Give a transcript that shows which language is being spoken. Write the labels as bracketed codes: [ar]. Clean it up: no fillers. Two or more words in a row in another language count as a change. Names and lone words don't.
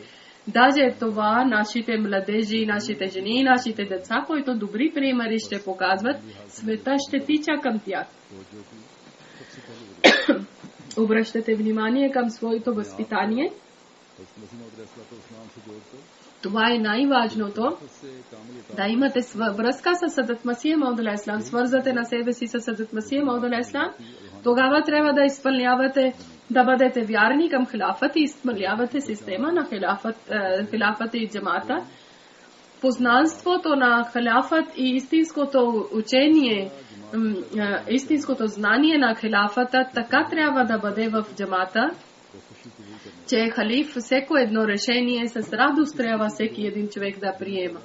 [bg] Даже това нашите младежи, нашите жени, нашите деца, които добри примери ще показват, света ще тича към тях. Обръщате внимание към своето възпитание. Това е най-важното. Да имате връзка с Хазрат Масих Мауд [ar] عليه السلام, [bg] свързвате на себе си с Хазрат Масих Мауд [ar] عليه السلام. [bg] Тогава трябва да изпълнявате, да бъдете вярни към хилафът и изпълнявате система на хилафът и джамата. Познанството на хилафът и истинското учение, истинското знание на хилафата така трябва да бъде в джамата, че халиф всеко едно решение с радост трябва всеки един човек да приема.